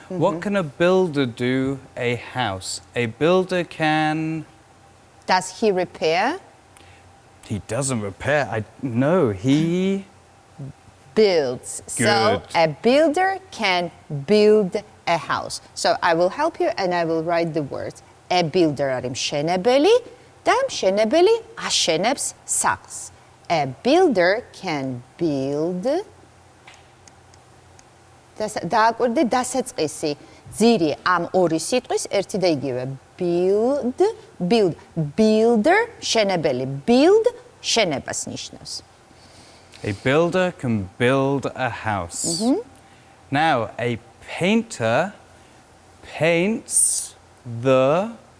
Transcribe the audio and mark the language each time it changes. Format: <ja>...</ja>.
<en>What can a builder do? A house. A builder can... Does he repair? He doesn't repair. No, he builds. So Good. a builder can build a house. So I will help you and I will write the words. A builder</en> <ka>არის მშენებელი და მშენებელი აშენებს სახლს.</ka> <en>A builder can build.</en> <ka>დააკვირდე დასაწყისი ძირი ამ ორი სიტყვის ერთი და იგივე.</ka> <en>Build, build, builder, მშენებელი, build,</en> <ka>შენებას ნიშნავს.</ka> <en>A builder can build a house. Now, a painter paints the...</en>